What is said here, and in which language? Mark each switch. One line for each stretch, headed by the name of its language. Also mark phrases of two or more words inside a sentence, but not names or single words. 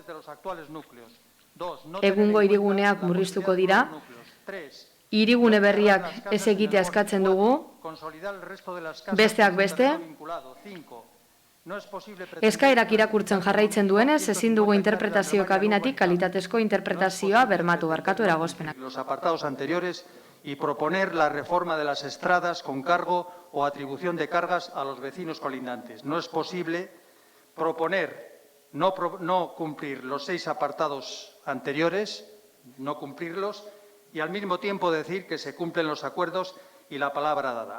Basque: Egungo hiriguneak murriztuko dira, hirigune berriak ez egitea eskatzen dugu, besteak beste, eskaerak irakurtzen jarraitzen duenez, ezin dugu interpretazio kabinatik kalitatezko interpretazioa bermatu barkatu eragozpenak.
Spanish: Los apartados anteriores y proponer la reforma de las estradas con cargo o atribución de cargas a los vecinos colindantes. No es posible proponer no cumplir los 6 apartados anteriores, no cumplirlos, y al mismo tiempo decir que se cumplen los acuerdos y la palabra dada.